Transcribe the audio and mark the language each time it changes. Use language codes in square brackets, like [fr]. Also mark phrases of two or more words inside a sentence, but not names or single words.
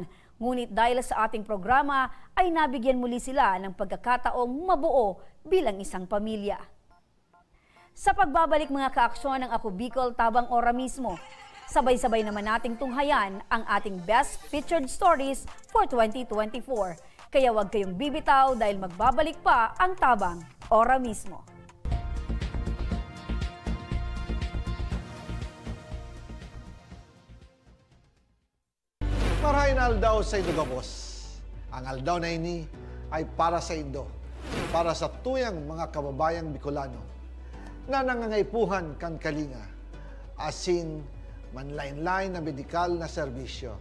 [tl] Ngunit dahil sa ating programa ay nabigyan muli sila ng pagkakataong mabuo bilang isang pamilya. Sa pagbabalik mga kaaksyon ng Ako Bicol Tabang Ora mismo, sabay-sabay naman nating tunghayan ang ating [en] Best Featured Stories for 2024. [tl] Kaya huwag kayong bibitaw dahil magbabalik pa ang Tabang Ora mismo. [bik] Marahin aldaw sa Indo Gabos. Ang aldaw na ini ay para sa Indo, para sa tuyang mga kababayang Bicolano na nangangaipuhan kan kalinga, asin manlain-lain na medikal na serbisyo.